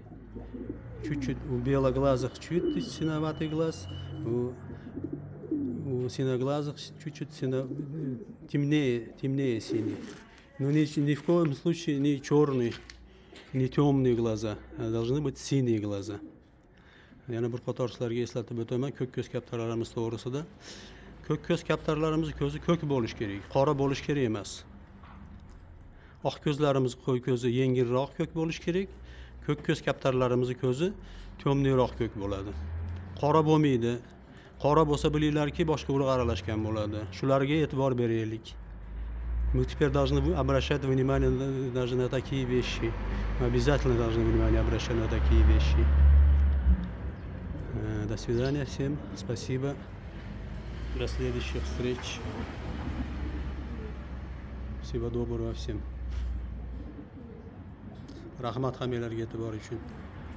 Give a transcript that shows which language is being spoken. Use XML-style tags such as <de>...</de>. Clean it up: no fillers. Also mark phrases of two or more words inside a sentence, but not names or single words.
<ru>Чуть-чуть у белоглазых чуть синоватый глаз, у синоглазых чуть-чуть темнее синий. Но ни в коем случае не черные, не темные глаза, а должны быть синие глаза.</ru> <uz>Yana bir qator sizlarga eslatib o'taman, ko'k ko'z kaptarlarimiz to'g'risida. Ko'k ko'z kaptarlarimiz ko'zi ko'k bo'lish kerak, qora bo'lish kerak emas. Oq ko'zlarimiz qo'y ko'zi yengilroq ko'k bo'lish kerak. Ko'k ko'z kaptarlarimiz ko'zi to'mliroq ko'k bo'ladi. Qora bo'lmaydi. Qora bo'lsa bilinglarki, boshqa urug' aralashgan bo'ladi. Shularga e'tibor beraylik.</uz> <ru>Мы теперь должны обращать внимание даже на такие вещи. Мы обязательно должны внимание обращать на такие вещи. До свидания всем. Спасибо. До следующих встреч. Всего доброго всем.</ru> <uz>Rahmat hammalarga e'tibor uchun.</uz>